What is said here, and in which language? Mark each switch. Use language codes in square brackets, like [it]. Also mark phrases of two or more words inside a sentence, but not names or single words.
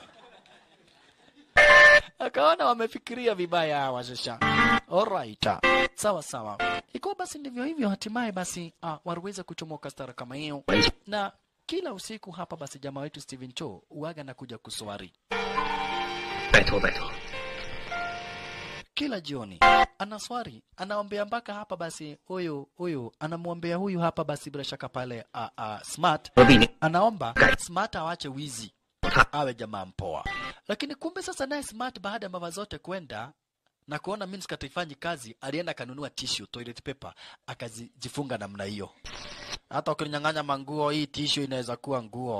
[sw] Akaona wamefikiria vibaya hawa sasa. Alright. Sawa. Iko basi ndivyo hivyo, hatimaye basi waliweza kuchomoka stara kama hiyo. Na kila usiku hapa basi jamaa wetu Steven Cho uaga na kuja kuswari. [zh] 拜托拜托， [sw] Kila jioni anaswari, anaombea mpaka hapa basi huyu anamwombea huyu hapa basi bila shaka pale Smart. [zh] 何必呢？ [sw] Anaomba Smart awache wizi, awe jamaa mpoa. Lakini kumbe sasa naye Smart baada ya mama zote kwenda na kuona miniskirt haifanyi kazi, alienda kanunua tissue, toilet paper, akajifunga namna hiyo. Hata ukinyang'anya manguo, hii tissue inaweza kuwa nguo.